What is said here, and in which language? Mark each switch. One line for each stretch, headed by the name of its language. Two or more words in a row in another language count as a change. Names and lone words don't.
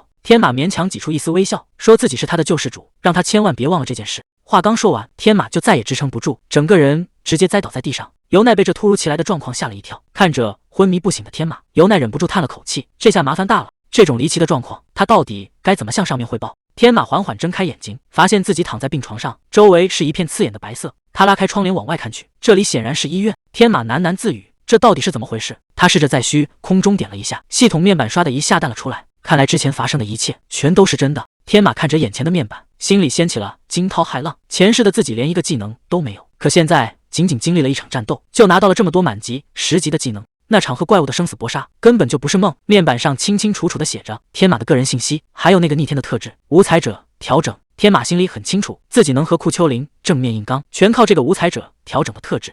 Chinese: 天馬勉強擠出一絲微笑，說自己是他的救世主，讓他千萬別忘了這件事。話剛說完，天馬就再也支撐不住，整個人直接栽倒在地上。由奈被這突如其來的狀況嚇了一跳，看着昏迷不醒的天馬，由奈忍不住嘆了口氣，這下麻煩大了。這種離奇的狀況，他到底該怎麼向上面匯報？天馬緩緩睜開眼睛，發現自己躺在病床上，周圍是一片刺眼的白色。他拉開窗簾往外看去，這裡顯然是醫院。天馬喃喃自語，這到底是怎麼回事？他試着在虛空中點了一下，系統面板唰的一下彈了出來。看來之前發生的一切全都是真的。天馬看着眼前的面板，心裡掀起了驚濤駭浪。前世的自己連一個技能都沒有，可現在僅僅經歷了一場戰鬥，就拿到了這麼多滿級、10級的技能。那場和怪物的生死搏殺根本就不是夢。面板上清清楚楚地寫着天馬的個人信息，還有那個逆天的特質无才者調整。天馬心裡很清楚，自己能和庫丘陵正面硬刚，全靠這個无才者調整的特質。